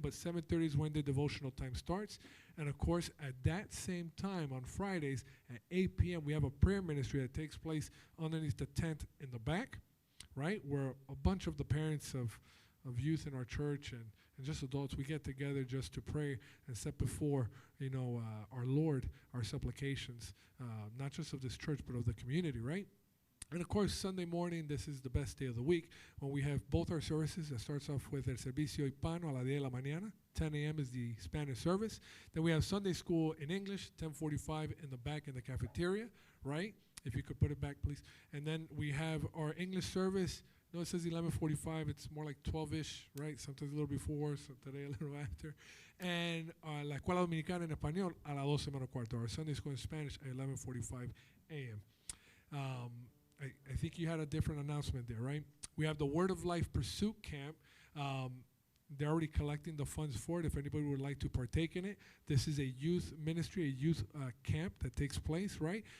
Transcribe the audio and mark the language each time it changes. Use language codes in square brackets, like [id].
[en] But 7:30 is when the devotional time starts. And, of course, at that same time on Fridays at 8 p.m., we have a prayer ministry that takes place underneath the tent in the back, right, where a bunch of the parents of youth in our church and just adults, we get together just to pray and set before, you know, our Lord, our supplications, not just of this church, but of the community, right? And, of course, Sunday morning, this is the best day of the week when we have both our services. That starts off with [es] El Servicio Hispano a las 10 de la mañana. [en] 10 a.m. is the Spanish service. Then we have Sunday school in English, 10:45 in the back in the cafeteria, right? If you could put it back, please. And then we have our English service. No, it says 11:45. It's more like 12-ish, right? Sometimes a little before, so today a little after. [es] And La Escuela Dominicana en Español a las 12 menos cuarto. [en] Our Sunday school in Spanish at 11:45 a.m. I think you had a different announcement there, right? We have the Word of Life Pursuit Camp. They're already collecting the funds for it if anybody would like to partake in it. This is a youth ministry, a youth camp that takes place, right?